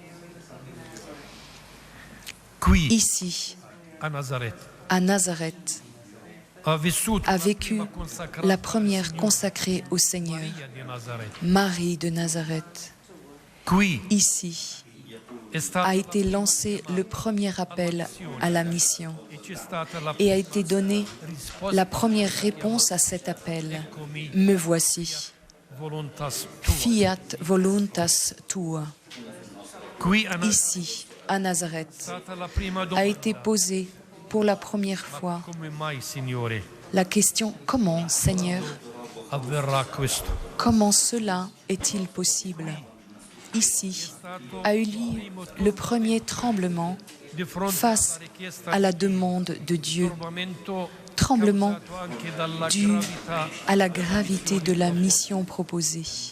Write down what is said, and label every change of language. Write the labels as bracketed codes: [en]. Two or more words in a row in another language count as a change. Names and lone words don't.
[fr] Ici, à Nazareth, a vécu la première consacrée au Seigneur, Marie de Nazareth. Ici a été lancé le premier appel à la mission et a été donnée la première réponse à cet appel. Me voici. [la] Fiat voluntas tua. [fr] Ici, à Nazareth, a été posée pour la première fois la question « Comment, Seigneur ? Comment cela est-il possible ?» Ici a eu lieu le premier tremblement face à la demande de Dieu, tremblement dû à la gravité de la mission proposée.